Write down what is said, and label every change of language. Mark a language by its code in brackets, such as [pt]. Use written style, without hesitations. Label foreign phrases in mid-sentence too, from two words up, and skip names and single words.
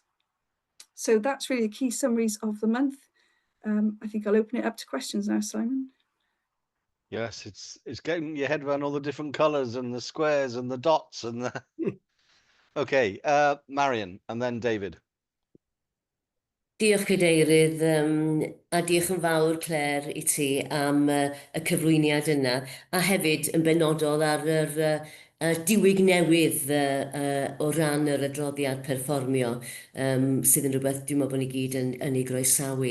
[en] So that's really the key summaries of the month. I think I'll open it up to questions now, Simon. Yes, it's getting your head around all the different colours and the squares and the dots and the... Okay, Marion, and then David. [cy] Diolch Cadeirydd, a diolch yn fawr Claire i ti am y cyflwyniad yna, a hefyd yn benodol ar yr diwyg newydd o ran yr adroddiad perfformio, sydd yn rhywbeth dwi'n meddwl bod ni gyd yn ei groesawu.